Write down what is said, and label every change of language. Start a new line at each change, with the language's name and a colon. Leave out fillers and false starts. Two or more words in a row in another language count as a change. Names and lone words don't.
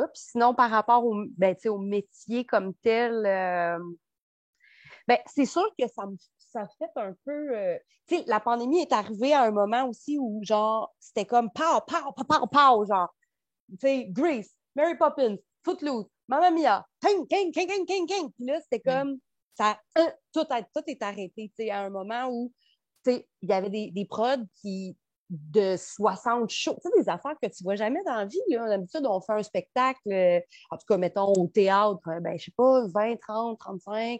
French: Puis sinon, par rapport ben, tu sais, au métier comme tel, ben, c'est sûr que ça fait un peu. Tu sais, la pandémie est arrivée à un moment aussi où, genre, c'était comme pow, pow, pow, pow, pow, genre, tu sais, Grease, Mary Poppins, Footloose, Mamma Mia, ting, ting, ting, ting, ting, ting. Puis là, c'était Ouais. comme, tout est arrêté, tu sais, à un moment où, tu sais, il y avait des prods de 60 shows, tu sais, des affaires que tu vois jamais dans la vie, là. D'habitude, on fait un spectacle, en tout cas, mettons, au théâtre, ben, je sais pas, 20, 30, 35.